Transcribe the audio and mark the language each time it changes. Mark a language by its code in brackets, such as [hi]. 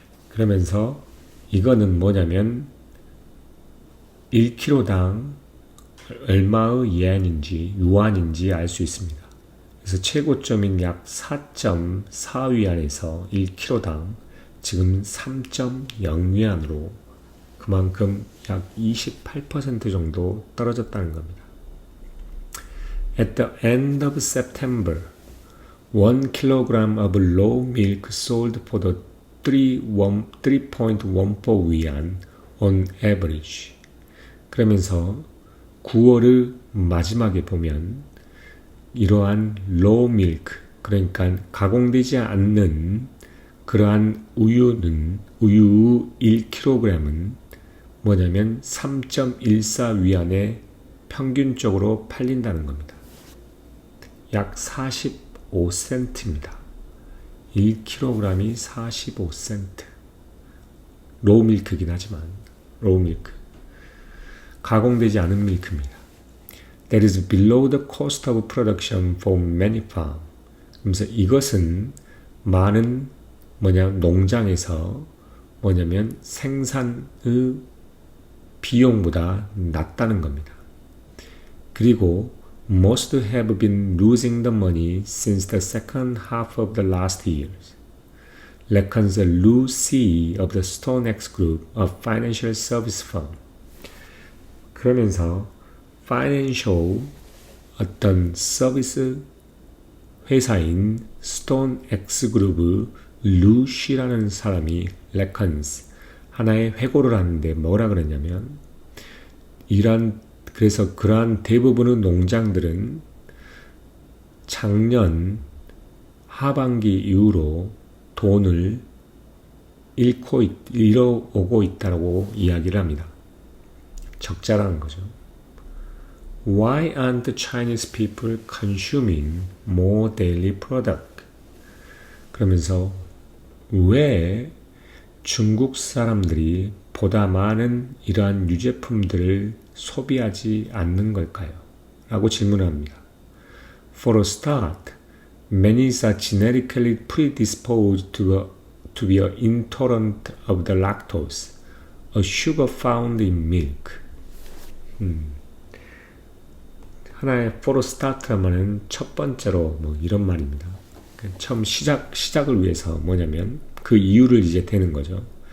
[ko] 그러면서 이거는 뭐냐면 1kg당 얼마의 유안인지 알 수 있습니다. 그래서 최고점인 약 4.4위안에서 1kg당 지금 3.0위안으로 그만큼 약 28% 정도 떨어졌다는 겁니다. [en] At the end of September, 1 kilogram of raw milk sold for the 3.14 위안 on average. [ko] 그러면서 9월의 마지막에 보면 이러한 raw milk, 그러니까 가공되지 않는 그러한 우유 1kg은 뭐냐면 3.14 위안에 평균적으로 팔린다는 겁니다. 약 45센트입니다. 1kg이 45센트. 로우 밀크이긴 하지만 로우 밀크. 가공되지 않은 밀크입니다. [en] That is below the cost of production for many farms. [ko] 그래서 이것은 많은 농장에서 뭐냐면 생산의 비용보다 낮다는 겁니다. 그리고 [en] most have been losing the money since the second half of the last years. Reckons Lou C. of the StoneX Group, a financial service firm. [ko] 그러면서 파이낸셜 어떤 서비스 회사인 스톤X 그룹의 루 씨라는 사람이 레컨스 하나의 회고를 하는데 뭐라 그랬냐면 그래서 그러한 대부분의 농장들은 작년 하반기 이후로 돈을 잃어오고 있다고 이야기를 합니다. 적자라는 거죠. [en] Why aren't the Chinese people consuming more daily product? [ko] 그러면서 왜 중국 사람들이 보다 많은 이러한 유제품들을 소비하지 않는 걸까요? 라고 질문합니다. [en] For a start, many are genetically predisposed to be intolerant of the lactose, a sugar found in milk. [ko] 하나의 [en] for a start [ko] 하면은 첫 번째로 이런 말입니다. 처음 시작을 위해서 뭐냐면 그 이유를 이제 대는 거죠.